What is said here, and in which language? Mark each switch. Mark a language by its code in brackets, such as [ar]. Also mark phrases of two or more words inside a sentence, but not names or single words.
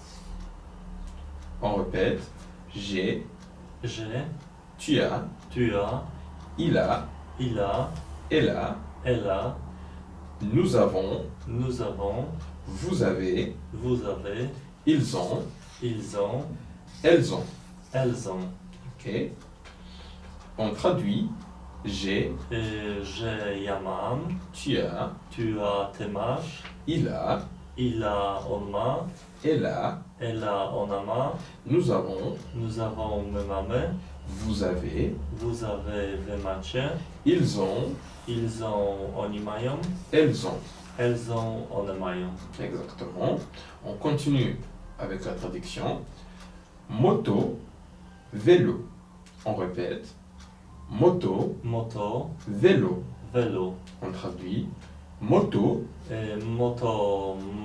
[fr] On répète, j'ai, tu as, il a, elle a, nous avons, vous avez, ils ont, elles ont. Ok. On traduit, j'ai, [pl] Ja mam, [fr] tu as, [pl] ty masz, [fr] il a, [pl] on ma, ona ma, [fr] nous avons, [pl] my mamy, [fr] vous avez, [pl] wy macie, [fr] ils ont, [pl] oni mają, [fr] elles ont. [pl] one mają. [fr] Exactement. On continue avec la traduction. Moto, vélo. On répète. Moto, vélo. On traduit. Moto,